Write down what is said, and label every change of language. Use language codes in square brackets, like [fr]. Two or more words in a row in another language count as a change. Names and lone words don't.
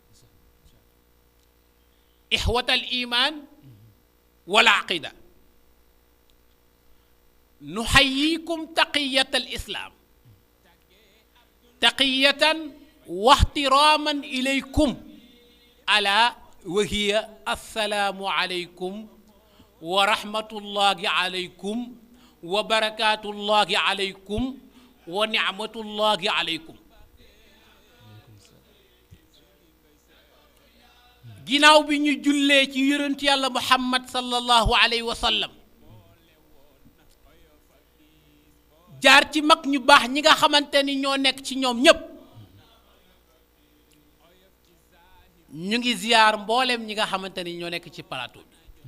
[ar] إخوة الإيمان والعقيدة، نحييكم تقية الإسلام، تقية واحتراما إليكم، ألا وهي السلام عليكم ورحمة الله عليكم وبركات الله عليكم ونعمة الله عليكم. [wo] ginnaaw bi ñu jullee ci yonent yàlla Muhammad [ar] صلى الله عليه وسلم, [wo] jaar ci mag ñu baax ñi nga xamante ni ñoo nekk ci ñoom ñépp, ñu ngi ziyaar mboolem ñi nga xamante ni ñoo nekk ci plateau bi,